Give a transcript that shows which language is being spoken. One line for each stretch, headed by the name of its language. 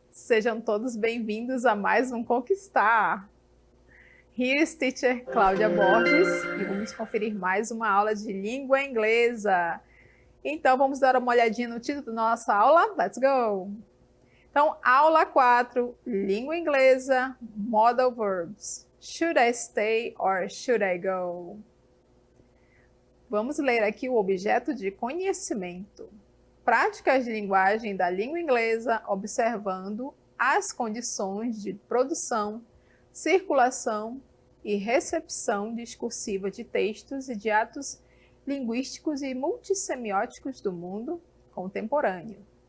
Portuguese: Sejam todos bem-vindos a mais um Conquistar.
English: Here's Teacher
Portuguese: Cláudia Borges e vamos conferir mais uma aula de língua inglesa. Então, vamos dar uma olhadinha no título da nossa aula?
English: Let's go!
Portuguese: Então, aula 4, língua inglesa, modal verbs.
English: Should I stay or should I go?
Portuguese: Vamos ler aqui o objeto de conhecimento. Práticas de linguagem da língua inglesa, observando as condições de produção, circulação e recepção discursiva de textos e de atos linguísticos e multissemióticos do mundo contemporâneo.